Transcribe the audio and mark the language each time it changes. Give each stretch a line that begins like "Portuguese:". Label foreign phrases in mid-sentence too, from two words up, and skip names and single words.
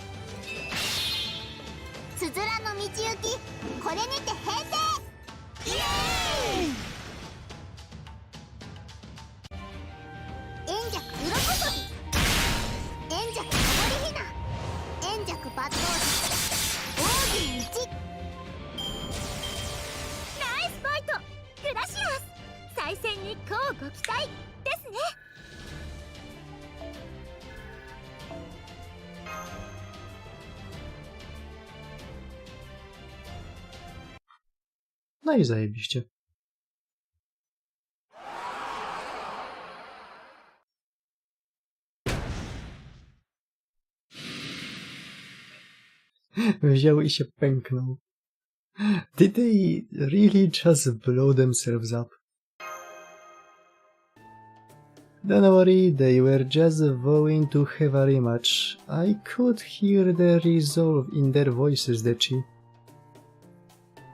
Japanese: つづらの道行きこれにて平成イエーイ円弱鱗跳び円弱登りひな円弱抜刀術奥義の道ナイスファイトグラシアス再戦に乞うご期待ですね
Polish: No i zajebiście. Wziął i się pęknął.
English: Did they really just blow themselves up? Don't worry, they were just vowing to have a rematch. I could hear the resolve in their voices, Dechi.